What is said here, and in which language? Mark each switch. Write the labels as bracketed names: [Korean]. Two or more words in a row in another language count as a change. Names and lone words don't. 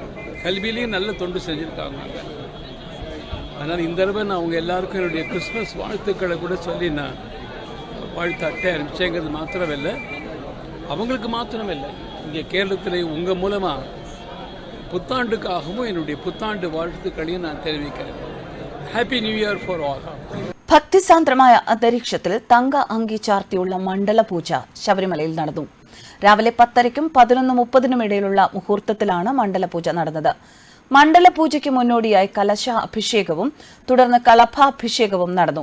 [Tamil] கல்வியிலையும் நல்ல தொண்டு செஞ்சுருக்காங்க. அதனால் இந்த தடவை நான் அவங்க எல்லாருக்கும் என்னுடைய கிறிஸ்மஸ் வாழ்த்துக்களை கூட சொல்லி நான் வாழ்த்து அட்டை அனுப்பிச்சேங்கிறது மாத்திரமில்லை, அவங்களுக்கு மாத்திரமில்லை, இங்கே கேரளத்தில் உங்கள் மூலமாக புத்தாண்டுக்காகவும் என்னுடைய புத்தாண்டு வாழ்த்துக்களையும் நான் தெரிவிக்கிறேன். [English] Happy new year for all. [Malayalam] ഭക്തിസാന്ദ്രമായ അന്തരീക്ഷത്തിൽ തങ്ക അങ്കി ചാർത്തിയുള്ള മണ്ഡല പൂജ ശബരിമലയിൽ നടന്നു. രാവിലെ 10:30-നും 11:30-നും ഇടയിലുള്ള മുഹൂർത്തത്തിലാണ് മണ്ഡല പൂജ നടന്നത്. മണ്ഡലപൂജയ്ക്ക് മുന്നോടിയായി കലശ അഭിഷേകവും തുടർന്ന് കളഭാഭിഷേകവും നടന്നു.